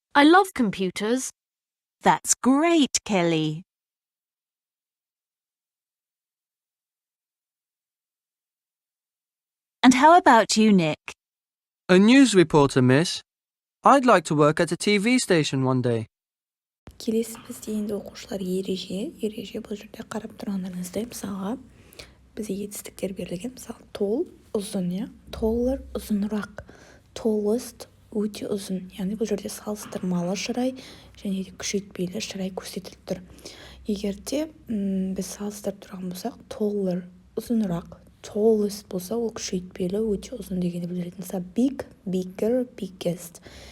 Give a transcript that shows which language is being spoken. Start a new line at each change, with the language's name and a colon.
English: I love computers. That's great, Kelly. And how about you, Nick? A news reporter, miss. I'd like to work at a TV station one day.
Kazakh: Келесі бізде енді оқушылар ереже бұл жерде қарап тұрғандарыңыздай, мысалға бізде етістіктер берілген. Мысалы tall ұзын, taller ұзынырақ, tallest өте ұзын. Яғни бұл жерде салыстырмалы шырай және де күшейтпелі шырай көрсетіліп тұр. Егер де біз салыстырып тұрған болсақ, taller ұзынырақ, tallest болса ол күшейтпелі өте ұзын дегенді білдіреді.
English: Мысалы big, bigger, biggest.